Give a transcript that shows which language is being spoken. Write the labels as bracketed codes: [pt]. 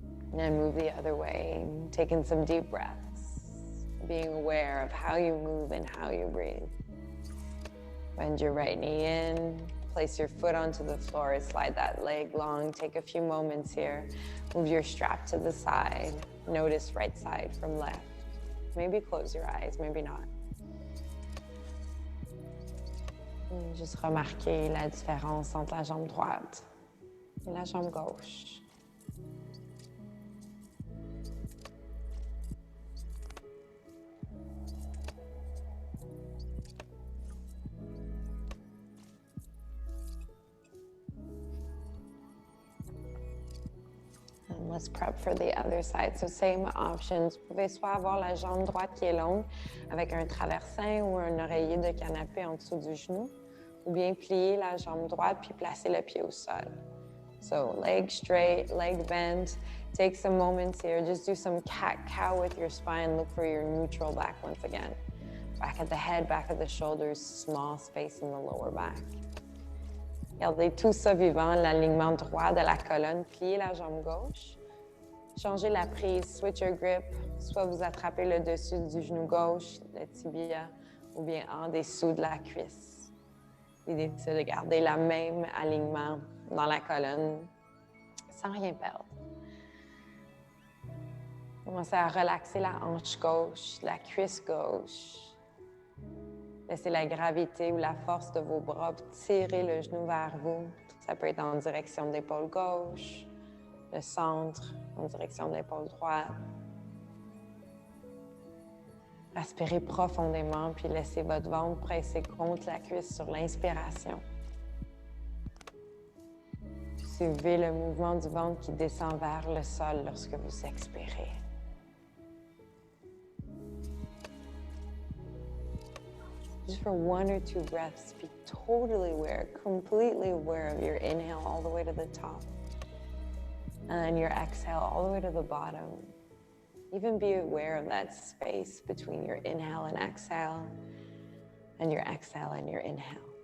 [en] And then move the other way, taking some deep breaths, being aware of how you move and how you breathe. Bend your right knee in, place place your foot onto the floor, slide that leg long. Take a few moments here. Move your strap to the side. Notice right side from left. Maybe close your eyes, maybe not. [fr] Juste remarquer la différence entre la jambe droite et la jambe gauche. [en] Let's prep for the other side. So same options. [fr] Vous pouvez soit avoir la jambe droite qui est longue avec un traversin ou un oreiller de canapé en dessous du genou, ou bien plier la jambe droite puis placer le pied au sol. [en] So leg straight, leg bent. Take some moments here. Just do some cat-cow with your spine. Look for your neutral back once again. Back at the head, back at the shoulders, small space in the lower back. [fr] Gardez tout ça vivant, l'alignement droit de la colonne. Pliez la jambe gauche. Changez la prise, [en] switch your grip. [fr] Soit vous attrapez le dessus du genou gauche, le tibia, ou bien en dessous de la cuisse. L'idée, c'est de garder le même alignement dans la colonne sans rien perdre. Commencez à relaxer la hanche gauche, la cuisse gauche. Laissez la gravité ou la force de vos bras tirer le genou vers vous. Ça peut être en direction de l'épaule gauche, le centre, en direction de l'épaule droite. Respirez profondément, puis laissez votre ventre presser contre la cuisse sur l'inspiration. Suivez le mouvement du ventre qui descend vers le sol lorsque vous expirez. [en] Just for 1 or 2 breaths, be totally aware, completely aware of your inhale all the way to the top. And then your exhale all the way to the bottom. Even be aware of that space between your inhale and your exhale and your inhale.